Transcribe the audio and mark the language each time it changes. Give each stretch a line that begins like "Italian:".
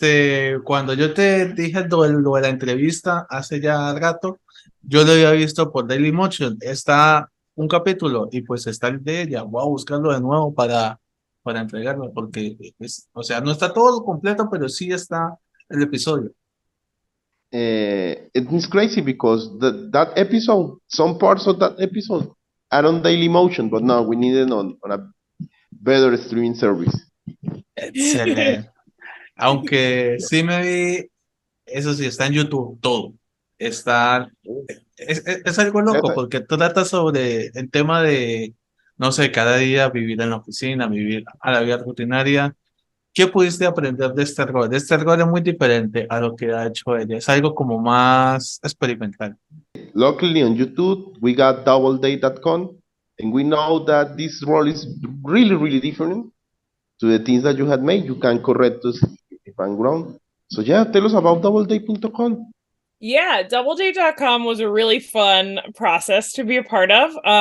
Spanish: hecho, cuando yo te dije lo de la entrevista hace ya rato, yo lo había visto por Dailymotion. Está un capítulo y pues está el de ella. Voy a buscarlo de nuevo para entregarlo porque, o sea, no está todo completo, pero sí está el episodio.
English: It's crazy because that episode, some parts of that episode are on Dailymotion, but no, we need it on a better streaming service.
Spanish: Excelente. Aunque sí me vi, eso sí, está en YouTube todo. Está, es algo loco porque trata sobre el tema de, no sé, cada día vivir en la oficina, vivir a la vida rutinaria. ¿Qué pudiste aprender de este rol? Este rol es muy diferente a lo que ha hecho ella. Es algo como más experimental.
English: Luckily on YouTube, we got doubledate.com, and we know that this role is really, really different to the things that you had made. You can correct us if I'm wrong. So yeah, tell us about doubledate.com. Yeah, doubledate.com was a really fun process to be a part of.